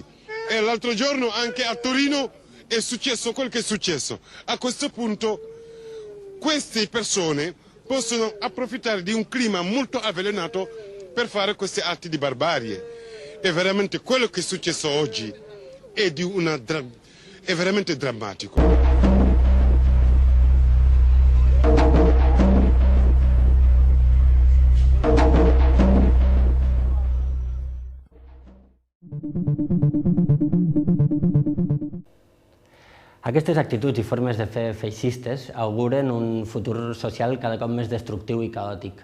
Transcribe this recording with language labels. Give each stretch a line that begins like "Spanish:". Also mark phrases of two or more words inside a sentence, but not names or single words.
Italian: E l'altro giorno anche a Torino è successo quel che è successo. A questo punto queste persone possono approfittare di un clima molto avvelenato per fare questi atti di barbarie. E veramente quello che è successo oggi è veramente drammatico.
Catalan: Aquestes actituds i formes de fer feixistes auguren un futur social cada cop més destructiu i caòtic.